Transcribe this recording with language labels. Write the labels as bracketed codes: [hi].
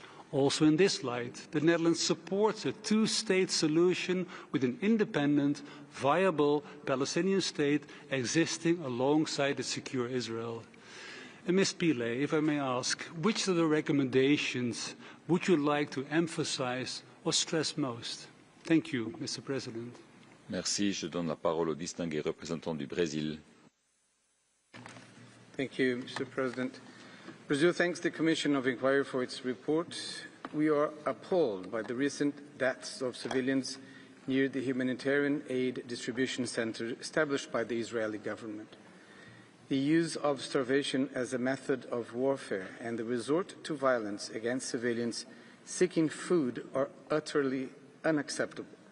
[en] Also in this light, the Netherlands supports a two-state solution with an independent, viable Palestinian state existing alongside a secure Israel. And Ms. Pillay, if I may ask, which of the recommendations would you like to emphasize or stress most? Thank you, Mr. President. [fr] Merci. Je donne la parole au distingué représentant du Brésil. [en] Thank you, Mr. President. Brazil thanks the Commission of Inquiry for its report. We are appalled by the recent deaths of civilians near the humanitarian aid distribution center established by the Israeli government. The use of starvation as a method of warfare and the resort to violence against civilians seeking food are utterly unacceptable.